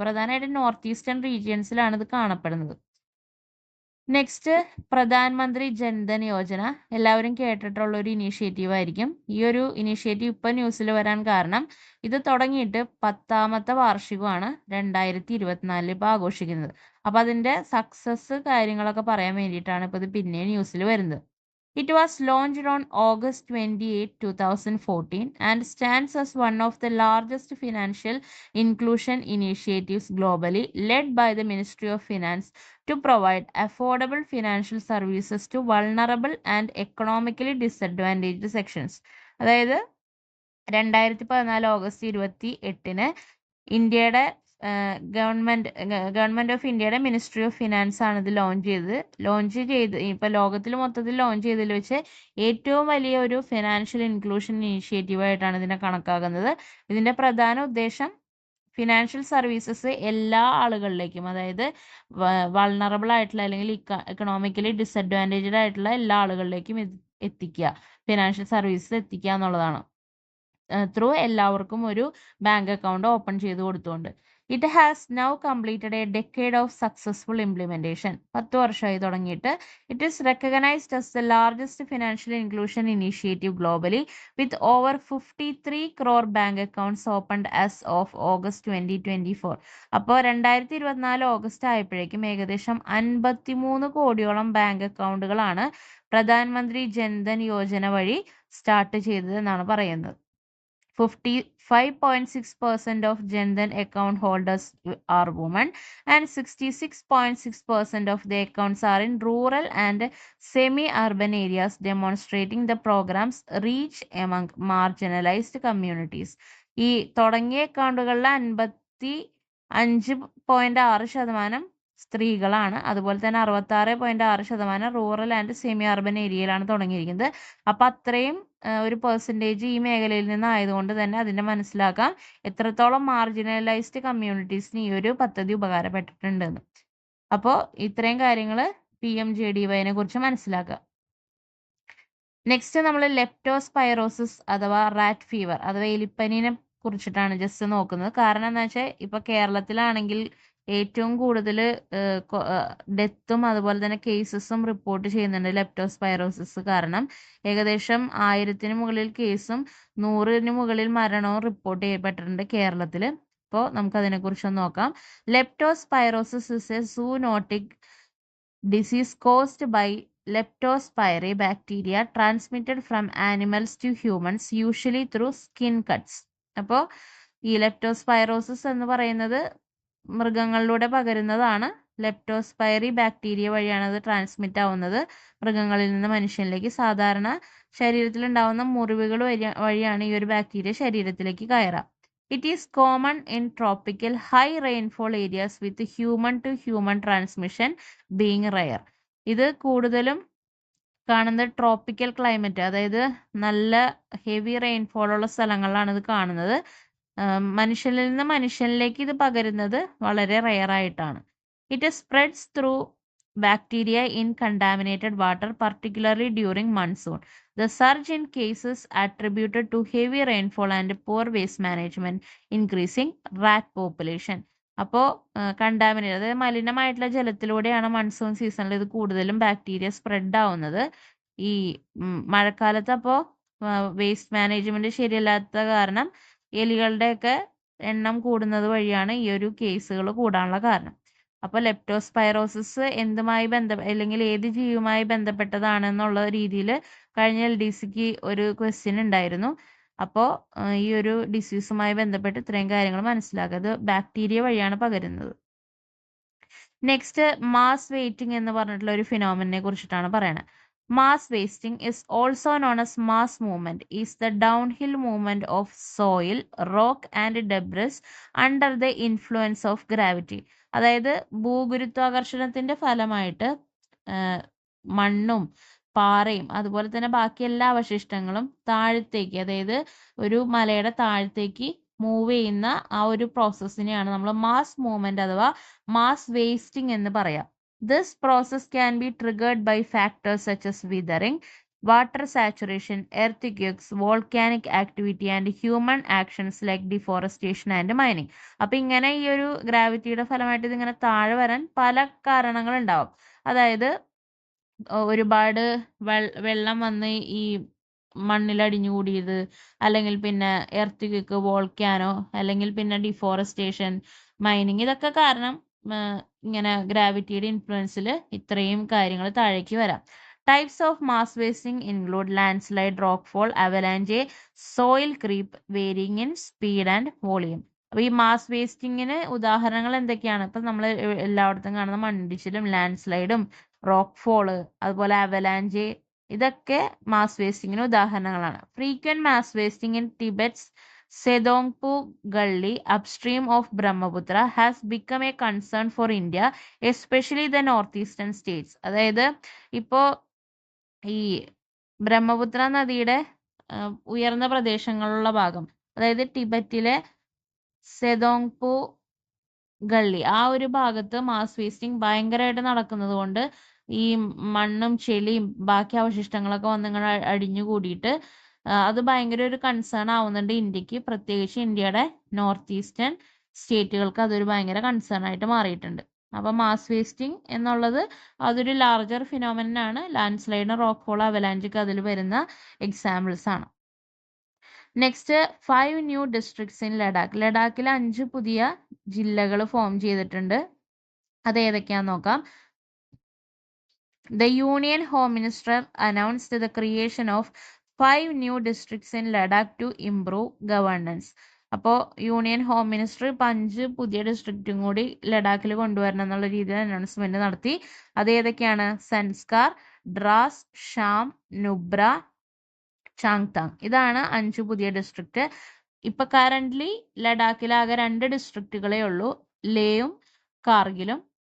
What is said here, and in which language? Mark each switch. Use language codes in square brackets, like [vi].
[ml] പ്രധാനമായിട്ടും north eastern റീജിയൻസിലാണ് ഇത് കാണപ്പെടുന്നത്. നെക്സ്റ്റ്, പ്രധാനമന്ത്രി ജൻധൻ യോജന. എല്ലാവരും കേട്ടിട്ടുള്ള ഒരു ഇനീഷ്യേറ്റീവ് ആയിരിക്കും. ഈ ഒരു ഇനീഷ്യേറ്റീവ് ഇപ്പം ന്യൂസിൽ വരാൻ കാരണം ഇത് തുടങ്ങിയിട്ട് 10ാമത്തെ വാർഷികമാണ് 2024 ഇപ്പോൾ ആഘോഷിക്കുന്നത്. അപ്പോൾ അതിൻ്റെ സക്സസ് കാര്യങ്ങളൊക്കെ പറയാൻ വേണ്ടിയിട്ടാണ് ഇപ്പോൾ ഇത് പിന്നെ ന്യൂസിൽ വരുന്നത്. [en] It was launched on August 28, 2014 and stands as one of the largest financial inclusion initiatives globally, led by the Ministry of Finance to provide affordable financial services to vulnerable and economically disadvantaged sections. [ml] അതായത് 2014 August 28-ന് ഇന്ത്യയുടെ government of ഇന്ത്യയുടെ ministry of finance ആണ് ഇത് launch ചെയ്ത് ഇപ്പൊ ലോകത്തിൽ മൊത്തത്തിൽ launch ചെയ്തതിൽ വെച്ച് ഏറ്റവും വലിയ ഒരു ഫിനാൻഷ്യൽ ഇൻക്ലൂഷൻ ഇനീഷ്യേറ്റീവ് ആയിട്ടാണ് ഇതിനെ കണക്കാക്കുന്നത്. ഇതിന്റെ പ്രധാന ഉദ്ദേശം ഫിനാൻഷ്യൽ സർവീസസ് എല്ലാ ആളുകളിലേക്കും, അതായത് വൾണറബിൾ ആയിട്ടുള്ള അല്ലെങ്കിൽ എക്കണോമിക്കലി ഡിസഡ്വാൻറ്റേജ്ഡ് ആയിട്ടുള്ള എല്ലാ ആളുകളിലേക്കും എത്തിക്കുക, ഫിനാൻഷ്യൽ സർവീസസ് എത്തിക്കുക എന്നുള്ളതാണ്. ത്രൂ എല്ലാവർക്കും ഒരു ബാങ്ക് അക്കൗണ്ട് ഓപ്പൺ ചെയ്ത് കൊടുത്തുകൊണ്ട്. [en] It has now completed a decade of successful implementation. [ml] 10 വർഷമായി തുടങ്ങിയിട്ട്. [en] It is recognized as the largest financial inclusion initiative globally with over 53 crore bank accounts opened as of August 2024. [ml] അപ്പോൾ 2024 August ആയപ്പോഴേക്കും ഏകദേശം 53 കോടിയോളം bank അക്കൗണ്ടുകളാണ് പ്രധാനമന്ത്രി ജൻധൻ യോജന വഴി സ്റ്റാർട്ട് ചെയ്തത് എന്നാണ് പറയുന്നത്. [en] 55.6% of Jandhan account holders are women and 66.6% of the accounts are in rural and semi-urban areas, demonstrating the program's reach among marginalized communities. [ml] ഈ തുടങ്ങിയ അക്കൗണ്ടുകളിൽ 55.6% സ്ത്രീകളാണ്. അതുപോലെ തന്നെ 66.6% റൂറൽ ആൻഡ് സെമി അർബൻ ഏരിയയിലാണ് തുടങ്ങിയിരിക്കുന്നത്. അപ്പം അത്രയും ഒരു പെർസെൻറ്റേജ് ഈ മേഖലയിൽ നിന്നായതുകൊണ്ട് തന്നെ അതിനെ മനസ്സിലാക്കാം എത്രത്തോളം മാർജിനലൈസ്ഡ് കമ്മ്യൂണിറ്റീസിന് ഈ ഒരു പദ്ധതി ഉപകാരപ്പെട്ടിട്ടുണ്ടെന്ന്. അപ്പോൾ ഇത്രയും കാര്യങ്ങൾ PMJDYനെ കുറിച്ച് മനസ്സിലാക്കുക. നെക്സ്റ്റ് നമ്മൾ ലെപ്റ്റോസ്പൈറോസിസ് അഥവാ റാറ്റ് ഫീവർ അഥവാ എലിപ്പനിനെ കുറിച്ചിട്ടാണ് ജസ്റ്റ് നോക്കുന്നത്. കാരണം എന്താ വെച്ചാൽ ഇപ്പോൾ കേരളത്തിലാണെങ്കിൽ ഏറ്റവും കൂടുതൽ ഡെത്തും അതുപോലെ തന്നെ കേസസും റിപ്പോർട്ട് ചെയ്യുന്നുണ്ട് ലെപ്റ്റോസ്പൈറോസിസ് കാരണം. ഏകദേശം 1000-ന് മുകളിൽ കേസും 100-ന് മുകളിൽ മരണവും റിപ്പോർട്ട് ചെയ്യപ്പെട്ടിട്ടുണ്ട് കേരളത്തിൽ. അപ്പോൾ നമുക്കതിനെക്കുറിച്ചൊന്ന് നോക്കാം. [en] Leptospirosis is a zoonotic disease caused by leptospirae bacteria transmitted from animals to humans usually through skin cuts. [ml] അപ്പോൾ ഈ ലെപ്റ്റോസ്പൈറോസിസ് എന്ന് പറയുന്നത് മൃഗങ്ങളിലൂടെ പകരുന്നതാണ്. ലെപ്റ്റോസ്പൈറി ബാക്ടീരിയ വഴിയാണ് അത് ട്രാൻസ്മിറ്റ് ആവുന്നത് മൃഗങ്ങളിൽ നിന്ന് മനുഷ്യനിലേക്ക്. സാധാരണ ശരീരത്തിൽ ഉണ്ടാവുന്ന മുറിവുകൾ വഴിയാണ് ഈ ഒരു ബാക്ടീരിയ ശരീരത്തിലേക്ക് കയറുക. [en] It is common in tropical high rainfall areas with human to human transmission being rare. [ml] ഇത് കൂടുതലും കാണുന്നത് ട്രോപ്പിക്കൽ ക്ലൈമറ്റ്, അതായത് നല്ല ഹെവി റെയിൻഫോൾ ഉള്ള സ്ഥലങ്ങളിലാണ് ഇത് കാണുന്നത്. മനുഷ്യനിൽ നിന്ന് മനുഷ്യനിലേക്ക് ഇത് പകരുന്നത് വളരെ റെയർ ആയിട്ടാണ്. [en] It spreads through bacteria in contaminated water, particularly during monsoon. The surge in cases attributed to heavy rainfall and poor waste management, increasing rat population. [ml] അപ്പോൾ കണ്ടാമിനേറ്റ്, അതായത് മലിനമായിട്ടുള്ള ജലത്തിലൂടെയാണ് മൺസൂൺ സീസണിൽ ഇത് കൂടുതലും ബാക്ടീരിയ സ്പ്രെഡ് ആവുന്നത്. ഈ മഴക്കാലത്ത് അപ്പോൾ വേസ്റ്റ് മാനേജ്മെന്റ് ശരിയല്ലാത്ത കാരണം എലികളുടെയൊക്കെ എണ്ണം കൂടുന്നത് വഴിയാണ് ഈ ഒരു കേസുകൾ കൂടാനുള്ള കാരണം. അപ്പോൾ ലെപ്റ്റോസ്പൈറോസിസ് എന്തുമായി അല്ലെങ്കിൽ ഏത് ജീവിയുമായി ബന്ധപ്പെട്ടതാണെന്നുള്ള രീതിയിൽ കഴിഞ്ഞ LDCക്ക് ഒരു ക്വസ്റ്റ്യൻ ഉണ്ടായിരുന്നു. അപ്പോൾ ഈ ഒരു ഡിസീസുമായി ബന്ധപ്പെട്ട് ഇത്രയും കാര്യങ്ങൾ മനസ്സിലാക്കുക. അത് ബാക്ടീരിയ വഴിയാണ് പകരുന്നത്. നെക്സ്റ്റ് മാസ് വെയിറ്റിംഗ് എന്ന് പറഞ്ഞിട്ടുള്ള ഒരു ഫിനോമിനെ കുറിച്ചിട്ടാണ് പറയുന്നത്. [en] Mass wasting is also known as mass movement, is the downhill movement of soil, rock and debris under the influence of gravity. [ml] അതായത് ഭൂഗുരുത്വാകർഷണത്തിന്റെ ഫലമായിട്ട് മണ്ണും പാറയും അതുപോലെ തന്നെ ബാക്കി എല്ലാ അവശിഷ്ടങ്ങളും താഴത്തേക്ക്, അതായത് ഒരു മലയുടെ താഴത്തേക്ക് മൂവ് ചെയ്യുന്ന ആ ഒരു പ്രോസസ്സിനെയാണ് നമ്മൾ മാസ് മൂവ്മെന്റ് അഥവാ മാസ് വേസ്റ്റിംഗ് എന്ന് പറയാം. [en] This process can be triggered by factors such as weathering, water saturation, earthquakes, volcanic activity and human actions like deforestation and mining. [ml] അപ്പം ഇങ്ങനെ ഈ ഒരു ഗ്രാവിറ്റിയുടെ ഫലമായിട്ട് ഇതിങ്ങനെ താഴെ വരാൻ പല കാരണങ്ങളുണ്ടാവും. അതായത് ഒരുപാട് വെള്ളം വന്ന് ഈ മണ്ണിൽ അടിഞ്ഞുകൂടിയത്, അല്ലെങ്കിൽ പിന്നെ എർത്ത് വോൾക്കാനോ, അല്ലെങ്കിൽ പിന്നെ ഡിഫോറസ്റ്റേഷൻ, മൈനിങ്, ഇതൊക്കെ കാരണം ഇങ്ങനെ ഗ്രാവിറ്റിയുടെ ഇൻഫ്ലുവൻസിൽ ഇത്രയും കാര്യങ്ങൾ താഴേക്ക് വരാം. [en] Types of mass wasting include landslide, rock fall, avalanche, soil creep, varying in speed and volume. [ml] അപ്പോൾ ഈ മാസ് വേസ്റ്റിങ്ങിന് ഉദാഹരണങ്ങൾ എന്തൊക്കെയാണ്? ഇപ്പം നമ്മൾ എല്ലായിടത്തും കാണുന്ന മണ്ണിടിച്ചിലും ലാൻഡ് സ്ലൈഡും റോക്ക് ഫോള് അതുപോലെ അവലാഞ്ചെ, ഇതൊക്കെ മാസ് വേസ്റ്റിങ്ങിന് ഉദാഹരണങ്ങളാണ്. [en] Frequent mass wasting in Tibet's Sedongpu Gully upstream of Brahmaputra has become a concern for India, especially the northeastern states. [ml] അതായത് ഇപ്പോൾ ഈ ബ്രഹ്മപുത്ര നദിയുടെ ഉയർന്ന പ്രദേശങ്ങളുള്ള ഭാഗം, അതായത് ടിബറ്റിലെ സെദോങ്പു ഗള്ളി, ആ ഒരു ഭാഗത്ത് മാസ് വേസ്റ്റിംഗ് ഭയങ്കരമായിട്ട് നടക്കുന്നത് കൊണ്ട് ഈ മണ്ണും ചെളിയും ബാക്കി അവശിഷ്ടങ്ങളൊക്കെ വന്നിങ്ങനെ അടിഞ്ഞു കൂടിയിട്ട് അത് ഭയങ്കര ഒരു കൺസേൺ ആവുന്നുണ്ട് ഇന്ത്യക്ക്. പ്രത്യേകിച്ച് ഇന്ത്യയുടെ നോർത്ത് ഈസ്റ്റേൺ സ്റ്റേറ്റുകൾക്ക് അതൊരു ഭയങ്കര കൺസേൺ ആയിട്ട് മാറിയിട്ടുണ്ട്. അപ്പം മാസ് വേസ്റ്റിംഗ് എന്നുള്ളത് അതൊരു ലാർജർ ഫിനോമിനൻ ആണ്. ലാൻഡ് സ്ലൈഡ്, റോക്ക് ഫോൾ, അവലാഞ്ചൊക്കെ അതിൽ വരുന്ന എക്സാമ്പിൾസ് ആണ്. [en] Next 5 new districts in Ladakh. [ml] ലഡാക്കിൽ 5 പുതിയ ജില്ലകൾ ഫോം ചെയ്തിട്ടുണ്ട്. അത് ഏതൊക്കെയാന്ന് നോക്കാം. [en] The Union Home Minister announced the creation of 5 new districts in Ladakh to improve governance. [ml] അപ്പോൾ യൂണിയൻ ഹോം മിനിസ്റ്റർ 5 പുതിയ ഡിസ്ട്രിക്റ്റും കൂടി ലഡാക്കിൽ കൊണ്ടുവരണം എന്നുള്ള രീതിയിൽ അനൗൺസ്മെന്റ് നടത്തി. അത് ഏതൊക്കെയാണ്? Sanskar, drawers, sham, Nubra, Changthang. ഇതാണ് 5 പുതിയ ഡിസ്ട്രിക്റ്റ്. ഇപ്പൊ കറന്റ്ലി ലഡാക്കിലാകെ 2 ഡിസ്ട്രിക്റ്റുകളേ ഉള്ളൂ, ലേയും കാർഗിലും.